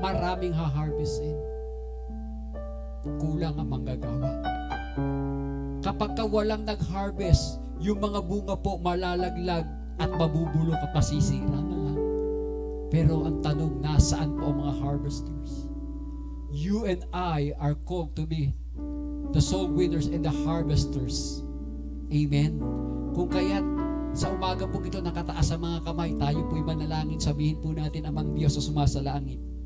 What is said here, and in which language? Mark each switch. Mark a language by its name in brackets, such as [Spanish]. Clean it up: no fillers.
[Filipino] Maraming ha-harvestin. Kulang ang manggagawa. Kapag ka walang nag-harvest, yung mga bunga po malalaglag at mabubulok at masisira na lang. Pero ang tanong, nasaan po ang mga harvesters? [English] You and I are called to be the soul winners and the harvesters. [Filipino] Amen? Kung kaya't sa umaga po ito nakataas ang mga kamay, tayo po'y manalangin, sabihin po natin, Amang Diyos sa sumasalangit.